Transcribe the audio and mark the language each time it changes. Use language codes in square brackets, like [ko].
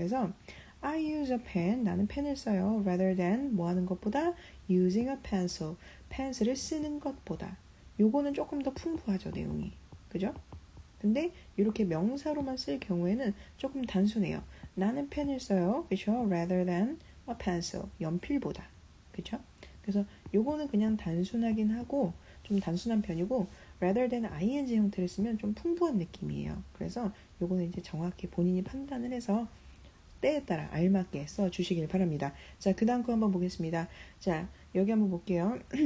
[ko] 그래서 [en] I use a pen, [ko] 나는 펜을 써요. [en] rather than [ko] 뭐 하는 것보다 [en] using a pencil, [ko] 펜슬을 쓰는 것보다. 요거는 조금 더 풍부하죠, 내용이. 그죠? 근데 이렇게 명사로만 쓸 경우에는 조금 단순해요. 나는 펜을 써요. 그죠? [en] rather than a pencil, [ko] 연필보다. 그죠? 그래서 요거는 그냥 단순하긴 하고 좀 단순한 편이고 [en] rather than [ko] ing 형태를 쓰면 좀 풍부한 느낌이에요. 그래서 요거는 이제 정확히 본인이 판단을 해서 때에 따라 알맞게 써주시길 바랍니다. 자, 그 다음 거 한번 보겠습니다. 자, 여기 한번 볼게요.